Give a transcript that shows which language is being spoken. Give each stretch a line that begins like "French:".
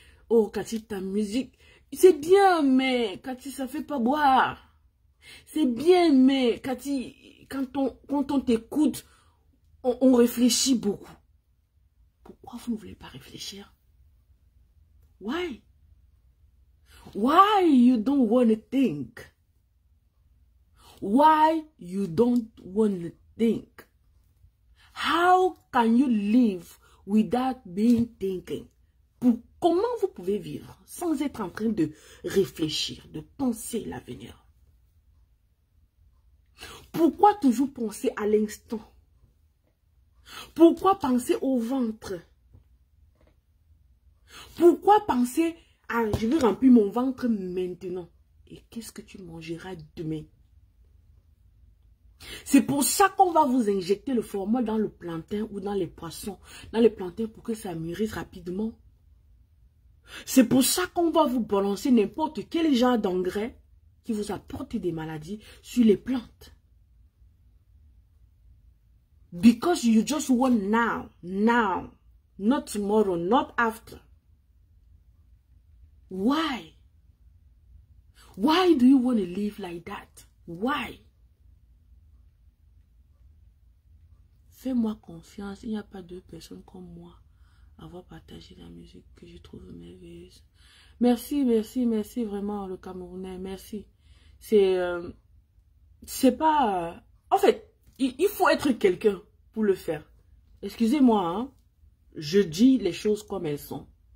French: Oh, Cathy, ta musique, c'est bien, mais Cathy, ça fait pas boire. C'est bien, mais Cathy, quand on t'écoute, on réfléchit beaucoup. Pourquoi vous ne voulez pas réfléchir?
English: Why? Why you don't want to think? Why you don't want to think? How can you live without being thinking?
French: Comment vous pouvez vivre sans être en train de réfléchir, de penser l'avenir? Pourquoi toujours penser à l'instant? Pourquoi penser au ventre? Pourquoi penser à je vais remplir mon ventre maintenant? Et qu'est-ce que tu mangeras demain? C'est pour ça qu'on va vous injecter le formol dans le plantain ou dans les poissons. Dans les plantains pour que ça mûrisse rapidement. C'est pour ça qu'on va vous balancer n'importe quel genre d'engrais qui vous apporte des maladies sur les plantes.
English: Because you just want now, not tomorrow, not after. Why? Why do you want to live like that? Why?
French: Fais-moi confiance, il n'y a pas deux personnes comme moi à avoir partagé la musique que je trouve merveilleuse. Merci, merci, merci vraiment le Camerounais, merci. C'est pas... en fait, il faut être quelqu'un pour le faire. Excusez-moi, hein, je dis les choses comme elles sont.